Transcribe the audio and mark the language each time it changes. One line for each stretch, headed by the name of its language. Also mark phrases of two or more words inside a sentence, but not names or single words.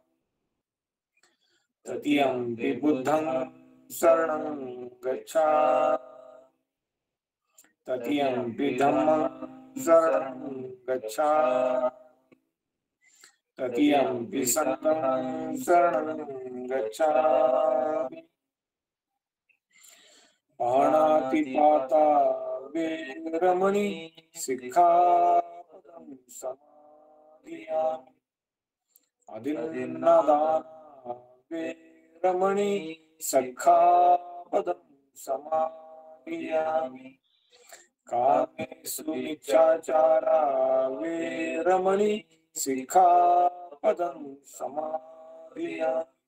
Pali: तृतीयंपि बुद्धं शरणं गच्छामि तृतीयंपि धम्मं शरणं गच्छामि तृतीयंपि संघं शरणं गच्छामि। पाणातिपाता वेरमणि सिक्खापदं समादियामि अदिन्नादाना वेरमणि सिक्खापदं समादियामि कामेषु मिच्छाचारा वेरमणि सिक्खापदं समादियामि